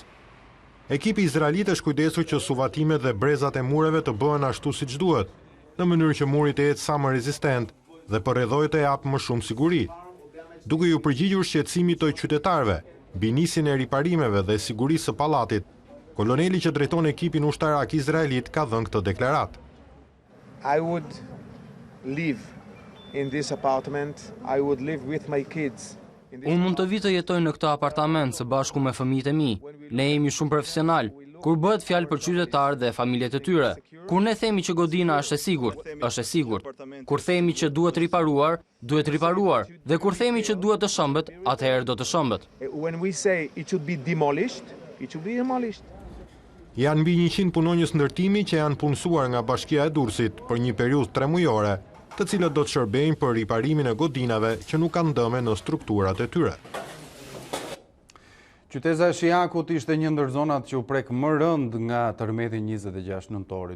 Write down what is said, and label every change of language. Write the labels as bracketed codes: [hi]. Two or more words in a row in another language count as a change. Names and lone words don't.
[sq] Ekipi izraelit është kujdesur që suvatimet dhe brezat e mureve të bëhen ashtu siç duhet, në mënyrë që muri të jetë sa më rezistent dhe përrethojë të japë më shumë siguri. Duke u përgjigjur shqetësimit të qytetarëve mbi nisjen e riparimeve dhe sigurisë së pallatit, koloneli që drejton ekipin ushtarak izraelit ka dhënë këtë deklaratë. [en] I would live in this apartment. I would live with my kids. [sq] Unë mund të vi të jetoj në këtë apartament së bashku me fëmijët e mi. Ne jemi shumë profesional. Kur bëhet fjalë për qytetarët dhe familjet e tyre, kur ne themi që godina është e sigurt, është e sigurt. Kur themi që duhet riparuar, duhet riparuar. Dhe kur themi që duhet të shëmbet, atëherë do të shëmbet. [en] When we say it should be demolished, it should be demolished. [sq] Janë mbi 100 punonjës ndërtimi që janë punësuar nga Bashkia e Durrësit për një periudhë 3 mujore, të cilët do të shërbejnë për riparimin e godinave që nuk kanë dëme në strukturat e tyre. Qyteza e Shijakut ishte një ndër zonat që u prek më rënd nga tërmeti 26 nëntorit.